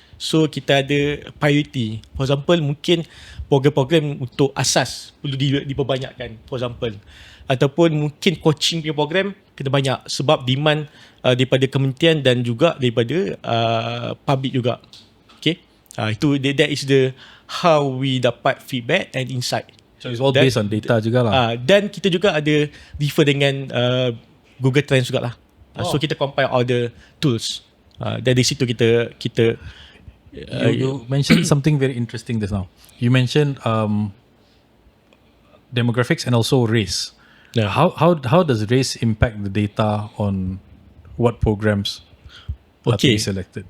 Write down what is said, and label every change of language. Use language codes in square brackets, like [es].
[ms] So kita ada priority. [en] For example, [ms] mungkin program-program untuk asas perlu diperbanyakkan, [en] for example. [ms] Ataupun mungkin coaching punya program kena banyak sebab demand daripada kementerian dan juga daripada public juga. [en] Okay, itu that is the how we dapat feedback and insight. So it's all based on data [ms] juga lah. Dan kita juga ada refer dengan Google Trends juga lah. [en] So kita compile all the tools. [ms] Dari situ kita [en] you mentioned something very interesting just now. You mentioned demographics and also race. Yeah. How does race impact the data on what programs are to be selected?